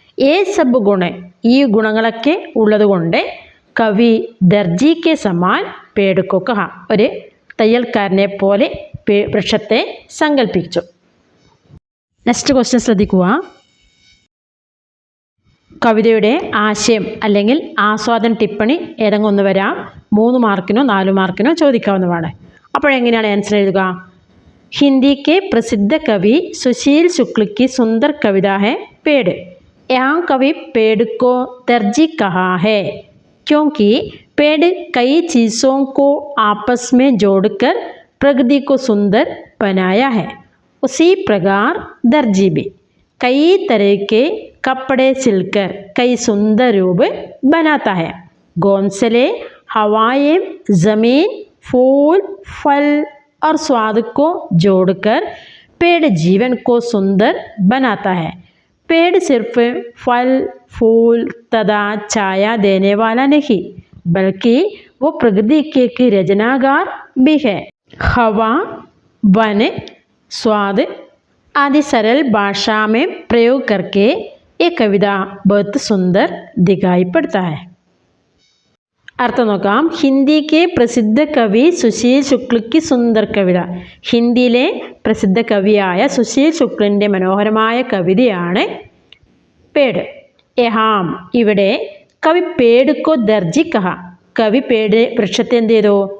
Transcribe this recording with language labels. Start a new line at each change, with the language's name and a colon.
Hindi: ഏ സബ് ഗുണ,
Malayalam: ഈ ഗുണങ്ങളൊക്കെ ഉള്ളതുകൊണ്ട്
Hindi: കവി ദർജി കെ സമാൻ പേട് കോ കഹ,
Malayalam: ഒരു തയ്യൽക്കാരനെ പോലെ വൃക്ഷത്തെ സങ്കല്പിച്ചു. നെക്സ്റ്റ് ക്വസ്റ്റ്യൻ ശ്രദ്ധിക്കുക. കവിതയുടെ ആശയം അല്ലെങ്കിൽ ആസ്വാദന ടിപ്പണി ഏതെങ്കിലും ഒന്ന് വരാം. 3 മാർക്കിനോ 4 മാർക്കിനോ ചോദിക്കാവുന്നതാണ്. അപ്പോഴെങ്ങനെയാണ് ആൻസർ എഴുതുക?
Hindi: ഹിന്ദി के प्रसिद्ध कवि सुशील शुक्ल की सुंदर कविता है पेड़. यहाँ कवि पेड़ को दर्जी कहा है क्योंकि पेड़ कई चीज़ों को आपस में जोड़कर प्रकृति को सुंदर बनाया है. उसी प्रकार दर्जी भी कई तरह के कपड़े सिलकर कई सुंदर रूप बनाता है. घोंसले, हवाएं, ज़मीन, फूल, फल और स्वाद को जोड़कर पेड़ जीवन को सुंदर बनाता है. पेड़ सिर्फ फल, फूल तथा छाया देने वाला नहीं बल्कि वो प्रकृति के एक रचनाकार भी है. हवा, वन, स्वाद आदि सरल भाषा में प्रयोग करके ये कविता बहुत सुंदर दिखाई पड़ता है.
Malayalam: അർത്ഥം നോക്കാം.
Hindi: ഹിന്ദിക്ക് പ്രസിദ്ധ കവി സുശീൽ ശുക്ലയ്ക്ക് സുന്ദർ കവിത,
Malayalam: ഹിന്ദിയിലെ പ്രസിദ്ധ കവിയായ സുശീൽ ശുക്ലിൻ്റെ മനോഹരമായ കവിതയാണ് പേട്.
Hindi: യഹാം
Malayalam: ഇവിടെ
Hindi: കവി പേട് കോ ദർജി കഹ,
Malayalam: കവി പേട് വൃക്ഷത്തെ എന്ത് ചെയ്തു?